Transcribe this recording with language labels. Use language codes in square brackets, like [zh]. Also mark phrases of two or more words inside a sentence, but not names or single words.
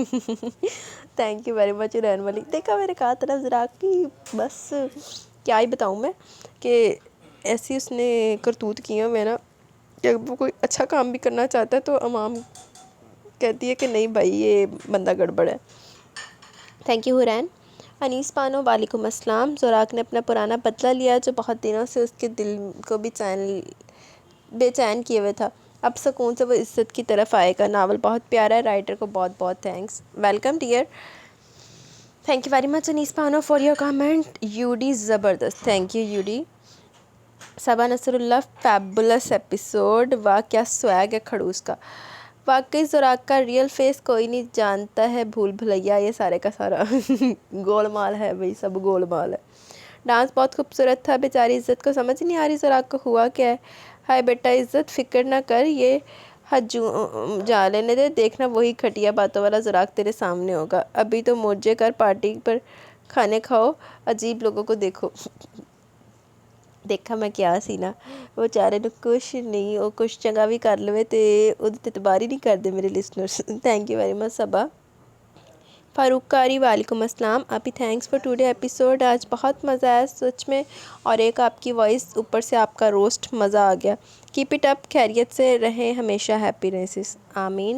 [en] thank you very much [ur] حورین ملک۔ دیکھا، میں نے کہا تھا نا زوراک کی، بس کیا ہی بتاؤں میں، کہ ایسی اس نے کرتوت کی ہے نا، کہ وہ کوئی اچھا کام بھی کرنا چاہتا ہے تو عوام کہتی ہے کہ نہیں بھائی یہ بندہ گڑبڑ ہے. [en] thank you Huraine. [ar] انیس پانو، وعلیکم السلام. [ur] زوراک نے اپنا پرانا بدلہ لیا، جو بہت دنوں سے اس کے دل کو بھی چین بے چین کیے ہوئے تھا، اب سکون سے وہ عزت کی طرف آئے گا۔ ناول بہت پیارا ہے، رائٹر کو بہت بہت تھینکس۔ [en] welcome dear, thank you very much Anees Pano for your comment. [ur] یو ڈی زبردست، [en] thank you [ur] یو ڈی۔ صبا نصر اللہ، [en] fabulous episode, [ur] واہ کیا سویگ ہے کھڑوس کا۔ واقعی زوراک کا ریئل فیس کوئی نہیں جانتا ہے، بھول بھلیا یہ سارے کا سارا گول مال ہے بھئی، سب گول مال ہے۔ ڈانس بہت خوبصورت تھا، بیچاری عزت کو سمجھ نہیں آ رہی زوراک کو ہوا کیا ہے۔ ہائے بیٹا عزت، فکر نہ کر، یہ حد جا لینے دے، دیکھنا وہی کھٹیا باتوں والا زوراک تیرے سامنے ہوگا۔ ابھی تو موجے کر، پارٹی پر کھانے کھاؤ، عجیب لوگوں کو دیکھو۔ [pa] دیکھا میں کیا سی نا، وہ چارے نو کچھ نہیں، وہ کچھ چنگا بھی کر لوے تے اُدھے اعتبار ہی نہیں کر دے میرے لسنرز۔ [en] thank you very much Saba. [ur] فاروق قاری، [ar] وعلیکم السلام۔ [ur] ابھی [en] thanks for today episode, [ur] آج بہت مزہ آیا سچ میں، اور ایک آپ کی وائس، اوپر سے آپ کا روسٹ، مزہ آ گیا۔ [en] keep it up, [ur] خیریت سے رہیں ہمیشہ، [en] happy races, آمین۔